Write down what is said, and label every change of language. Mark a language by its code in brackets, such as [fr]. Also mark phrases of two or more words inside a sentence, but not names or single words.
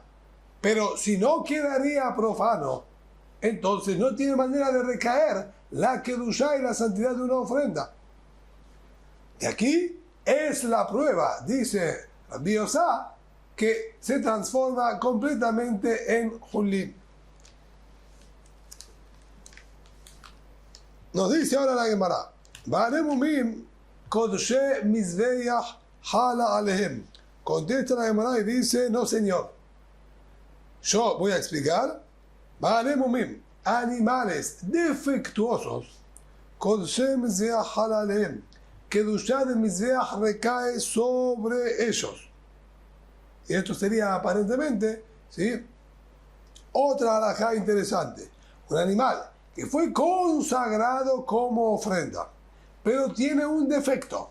[es] Pero si no quedaría profano, entonces no tiene manera de recaer la kedushá y la santidad de una ofrenda. Y aquí es la prueba, dice Rabbi Yosef, que se transforma completamente en Julín. Nos dice ahora la Gemara, [he] בעלי מומין קדשי מזבח חלה עליהם. [es] Contesta la Gemara y dice, no señor. Yo voy a explicar. Ba'alemumim, animales defectuosos, [he] קדשי מזבח חלה עליהם, [es] que Kedushá de Mizbeach recae sobre ellos. Y esto sería aparentemente, ¿sí?, otra halajá interesante. Un animal que fue consagrado como ofrenda, pero tiene un defecto.